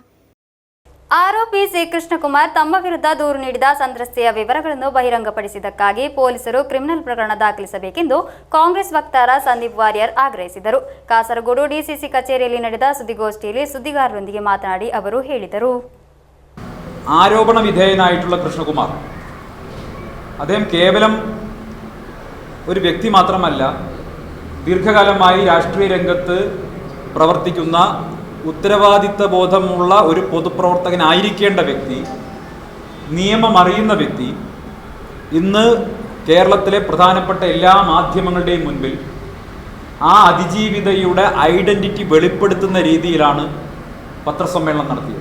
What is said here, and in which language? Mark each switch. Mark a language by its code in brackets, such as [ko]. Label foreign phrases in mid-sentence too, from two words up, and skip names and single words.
[kn] ಆರೋಪಿ ಸಿ ಕೃಷ್ಣಕುಮಾರ್ ತಮ್ಮ ವಿರುದ್ಧ ದೂರು ನೀಡಿದ ಸಂತ್ರಸ್ತೆಯ ವಿವರಗಳನ್ನು ಬಹಿರಂಗಪಡಿಸಿದ್ದಕ್ಕಾಗಿ ಪೊಲೀಸರು ಕ್ರಿಮಿನಲ್ ಪ್ರಕರಣ ದಾಖಲಿಸಬೇಕೆಂದು ಕಾಂಗ್ರೆಸ್ ವಕ್ತಾರ ಸಂದೀಪ್ ವಾರಿಯಾರ್ ಆಗ್ರಹಿಸಿದರು. ಕಾಸರಗೋಡು ಡಿಸಿಸಿ ಕಚೇರಿಯಲ್ಲಿ ನಡೆದ ಸುದ್ದಿಗೋಷ್ಠಿಯಲ್ಲಿ ಸುದ್ದಿಗಾರರೊಂದಿಗೆ ಮಾತನಾಡಿ ಅವರು ಹೇಳಿದರು. [ml] ആരോപണ വിധേയനായിട്ടുള്ള കൃഷ്ണകുമാർ അദ്ദേഹം കേവലം ഒരു വ്യക്തി മാത്രമല്ല, ദീർഘകാലമായി രാഷ്ട്രീയ രംഗത്ത് പ്രവർത്തിക്കുന്ന ഉത്തരവാദിത്ത ബോധമുള്ള ഒരു പൊതുപ്രവർത്തകനായിരിക്കേണ്ട വ്യക്തി, നിയമം അറിയുന്ന വ്യക്തി, ഇന്ന് കേരളത്തിലെ പ്രധാനപ്പെട്ട എല്ലാ മാധ്യമങ്ങളുടെയും മുൻപിൽ ആ അതിജീവിതയുടെ ഐഡൻറ്റിറ്റി വെളിപ്പെടുത്തുന്ന രീതിയിലാണ് പത്രസമ്മേളനം നടത്തിയത്.